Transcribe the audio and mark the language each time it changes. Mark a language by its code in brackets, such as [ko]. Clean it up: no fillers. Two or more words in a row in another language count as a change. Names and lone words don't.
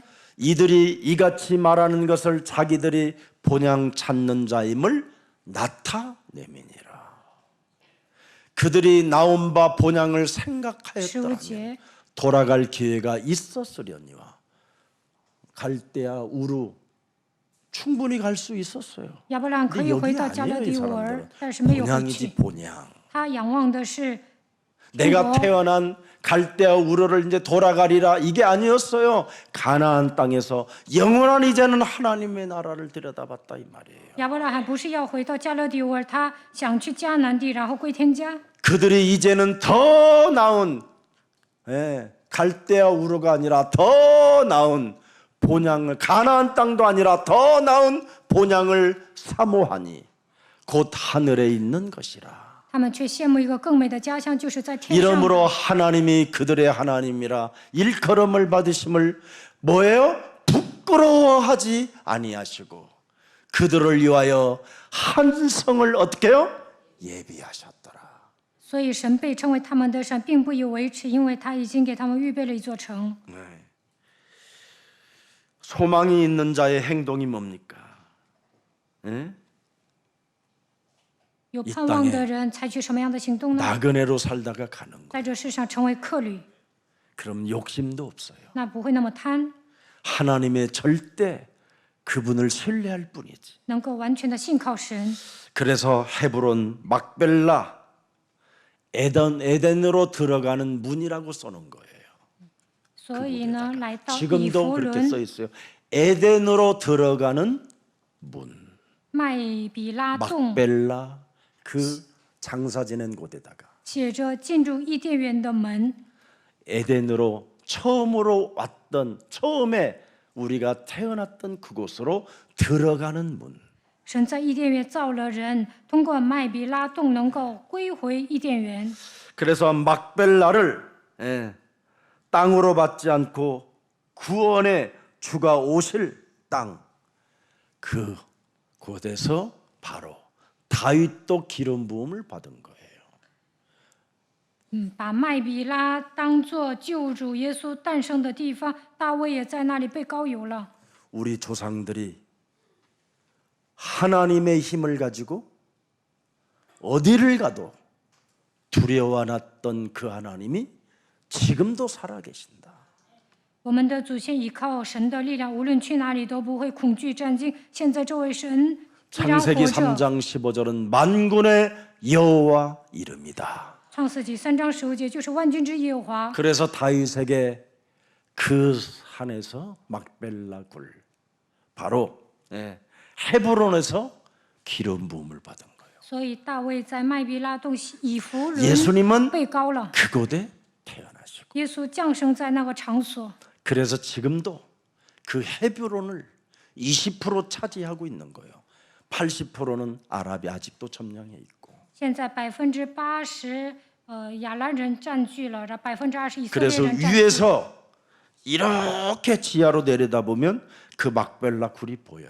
[ko] 이들이 이같이 말하는 것을 자기들이 본향 찾는 자임을 나타내미니라. 그들이 나온 바 본향을 생각하였더라면 [zh] 15节， [ko] 돌아갈 기회가 있었으려니와 갈대아 우루 충분히 갈 수 있었어요. [zh] 亚伯拉罕可 [ko] 근데 [zh] 以回 [ko] 여기 [zh] 到加勒 [ko] 아니에요, 이 [zh] 底乌尔， [ko] 사람들은. [zh] 但是没有回 [ko] 본향이지 [zh] 去。 [ko] 본향. [zh] 他仰望的是 [ko] 내가 태어난 갈대아 우르를 이제 돌아가리라 이게 아니었어요. 가나안 땅에서 영원한 이제는 하나님의 나라를 들여다봤다 이 말이에요. [zh] 亚伯拉罕不是要回到加勒底乌尔，他想去迦南地，然后归天家。 [ko] 그들이 이제는 더 나은 갈대아 우르가 아니라 더 나은 본향을 가나안 땅도 아니라 더 나은 본향을 사모하니 곧 하늘에 있는 것이라. [zh] 他们却羡慕一个更美的家乡，就是在天上。 [ko] 이러므로 하나님이 그들의 하나님이라 일컬음을 받으심을 뭐예요? 부끄러워하지 아니하시고 그들을 위하여 한 성을 어떻게요? 예비하셨더라. [zh] 所以神被称为他们的神，并不以为耻，因为他已经给他们预备了一座城。 [ko] 소망이 있는 자의 행동이 뭡니까? 예? [zh] 有盼望的人采取什么样的行动呢？ [ko] 나그네로 살다가 가는 거. [zh] 在这世上成为客旅， [ko] 그럼 욕심도 없어요. [zh] 那不会那么贪， [ko] 하나님의 절대 그분을 신뢰할 뿐이지. [zh] 能够完全的信靠神。 [ko] 그래서 헤브론 막벨라 에덴으로 들어가는 문이라고 써놓은 거예요. [zh] 所以呢，来到以 [ko] 지금도 [zh] 弗 [ko] 그렇게 [zh] 伦 [ko] 써 있어요. 에덴으로 들어가는 문. [zh] 麦比拉洞， [ko] 막벨라 그 장사 지낸 곳에다가 [zh] 写着进入伊甸园的门。 [ko] 에덴으로 처음으로 왔던 처음에 우리가 태어났던 그곳으로 들어가는 문. [zh] 神在伊甸园造了人，通过麦比拉洞能够归回伊甸园。 [ko] 그래서 막벨라를 땅으로 받지 않고 구원의 주가 오실 땅 그곳에서 바로 다윗도 기름 부음을 받은 거예요. [zh] 把麦比拉当作救主耶稣诞生的地方，大卫也在那里被膏油了。 [ko] 우리 조상들이 하나님의 힘을 가지고 어디를 가도 두려워하던 그 하나님이 지금도 살아계신다. [zh] 我们的祖先依靠神的力量，无论去哪里都不会恐惧战惊。现在这位神依然活 [ko] 창세기 [zh] 着。 [ko] 3장 15절은 만군의 여호와 이름이다. [zh] 创世纪3章15节就是万军之耶和华。 [ko] 그래서 다윗에게 그 산에서 막벨라 굴 바로 헤브론에서 기름 부음을 받은 거예요. [zh] 所以大卫在麦比拉洞以弗伦 [ko] 예수님은 [zh] 被高了， [ko] 그곳에 태어나시고 [zh] 耶稣降生在那个场所。 [ko] 그래서 지금도 그 헤브론을 20% 차지하고 있는 거예요. 80%는 아랍이 아직도 점령해 있고. [zh] 现在80%亚兰人占据了，然后20%以色列 [ko] 그래서 [zh] 人占据。 [ko] 위에서 이렇게 지하로 내려다보면 그 막벨라 굴이 보여요.